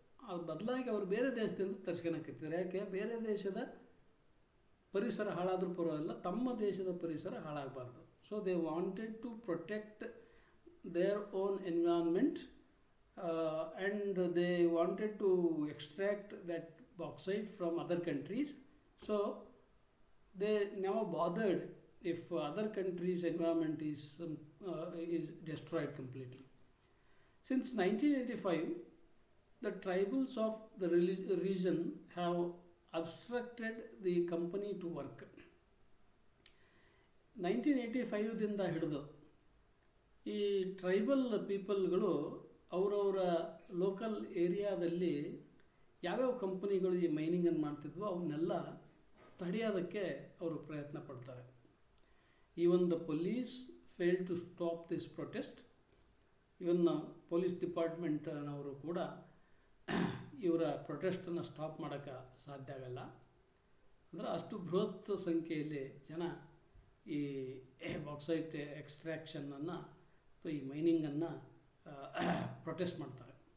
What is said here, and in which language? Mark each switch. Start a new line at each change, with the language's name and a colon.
Kannada: ಅದು ಬದಲಾಗಿ ಅವರು ಬೇರೆ ದೇಶದಿಂದ ತರಿಸ್ಕೊಳಕತ್ತಿದ್ರು. ಯಾಕೆ ಬೇರೆ ದೇಶದ ಪರಿಸರ ಹಾಳಾದರೂ ಪರವಾಗಿಲ್ಲ, ತಮ್ಮ ದೇಶದ ಪರಿಸರ ಹಾಳಾಗಬಾರ್ದು.
English: So they wanted to protect their own environment and they wanted to extract that bauxite from other countries. So they never bothered if other countries' environment is destroyed completely. Since 1985, the tribals of the region have obstructed the company to work.
Kannada: 1985ದಿಂದ ಹಿಡಿದು ಈ tribal ಪೀಪಲ್ಗಳು ಅವರವರ local ಏರಿಯಾದಲ್ಲಿ ಯಾವ್ಯಾವ ಕಂಪನಿಗಳು ಈ ಮೈನಿಂಗನ್ನು ಮಾಡ್ತಿದ್ವೋ ಅವನ್ನೆಲ್ಲ ತಡೆಯೋದಕ್ಕೆ ಅವರು ಪ್ರಯತ್ನ ಪಡ್ತಾರೆ.
English: Even the police failed to stop this protest. Even police department
Kannada: ನವರು ಕೂಡ ಇವರ ಪ್ರೊಟೆಸ್ಟನ್ನು ಸ್ಟಾಪ್ ಮಾಡೋಕ್ಕೆ ಸಾಧ್ಯ ಆಗಲ್ಲ. ಅಂದರೆ ಅಷ್ಟು ಬೃಹತ್ ಸಂಖ್ಯೆಯಲ್ಲಿ ಜನ ಈ ಬಾಕ್ಸೈಟ್ ಎಕ್ಸ್ಟ್ರಾಕ್ಷನನ್ನು ಅಥವಾ ಈ ಮೈನಿಂಗನ್ನು ಪ್ರೊಟೆಸ್ಟ್ ಮಾಡ್ತಾರೆ.